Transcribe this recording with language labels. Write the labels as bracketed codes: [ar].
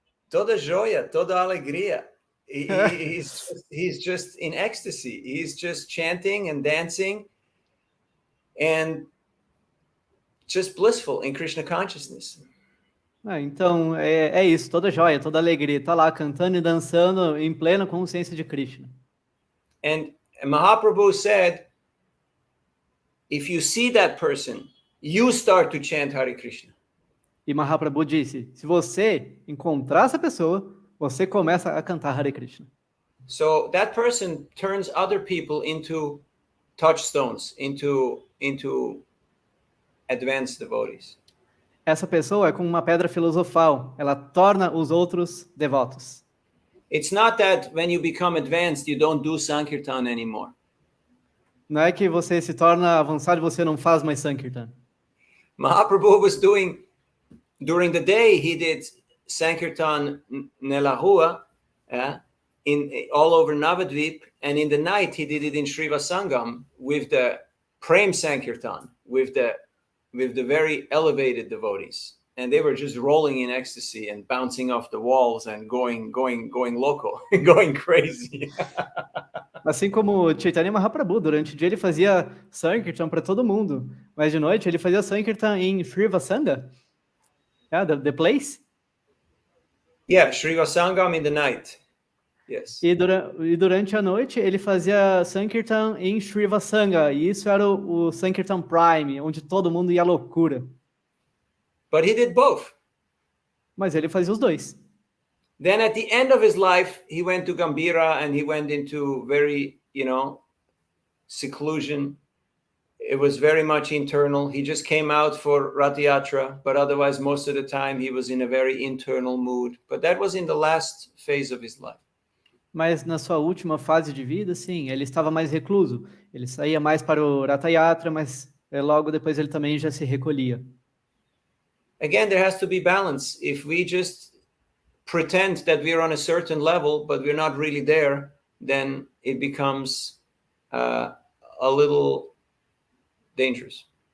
[pt] Toda joia, toda alegria. [en] He's just in ecstasy. He's just chanting and dancing and just blissful in Krishna consciousness. [pt] Então, é isso, toda joia, toda alegria. Tá lá cantando e dançando em plena consciência de Krishna. [en] And Mahaprabhu said, if you see that person, you start to chant Hare Krishna. [pt] E Mahaprabhu disse, se você encontrar essa pessoa, você começa a cantar Hare Krishna. [en] So that person turns other people into touchstones, into advanced devotees. [pt] Essa pessoa é como uma pedra filosofal, ela torna os outros devotos. [en] It's not that when you become advanced, you don't do Sankirtan anymore. [pt] Não é que você se torna avançado e você não faz mais Sankirtan. [en] Mahaprabhu was doing, during the day, he did Sankirtan [pt] nela rua, [en] all over Navadvip, and in the night he did it in Srivasangam with the Prem Sankirtan, with the very elevated devotees. And they were just rolling in ecstasy and bouncing off the walls and going loco, going crazy. [pt] Assim como Chaitanya Mahaprabhu, durante o dia ele fazia Sankirtan para todo mundo, mas de noite ele fazia Sankirtan em Srivasanga, [en] the place. Yeah, Srivasangam in the night. Yes. [pt] E durante a noite ele fazia Sankirtan em Srivasanga, e isso era o Sankirtan Prime, onde todo mundo ia à loucura. [en] But he did both. [pt] Mas ele fazia os dois. [en] Then at the end of his life, he went to Gambhira and he went into very, seclusion. It was very much internal. He just came out for Rath Yatra, but otherwise most of the time he was in a very internal mood. But that was in the last phase of his life. [pt] Mas na sua última fase de vida, sim, ele estava mais recluso. Ele saía mais para o Rath Yatra, mas logo depois ele também já se recolhia. [en] Again, there has to be balance. If we just pretend that we're on a certain level, but we're not really there, then it becomes a little dangerous.